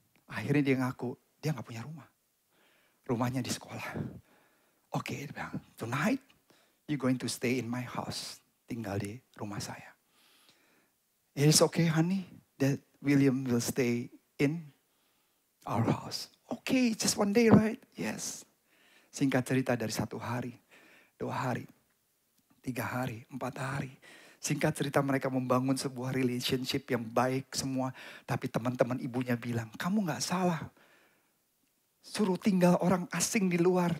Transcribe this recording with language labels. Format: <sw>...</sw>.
<id>Akhirnya dia ngaku, dia gak punya rumah. Rumahnya di sekolah. Oke, dia bilang,</id> <en>"Tonight, you going to stay in my house."</en> <id>Tinggal di rumah saya.</id> <en>"It is okay, honey, that William will stay in our house." "Okay, just one day, right?" "Yes."</en> <id>Singkat cerita dari 1 hari, 2 hari, 3 hari, 4 hari. Singkat cerita mereka membangun sebuah relationship yang baik semua. Tapi teman-teman ibunya bilang, "Kamu gak salah. Suruh tinggal orang asing di luar.</id>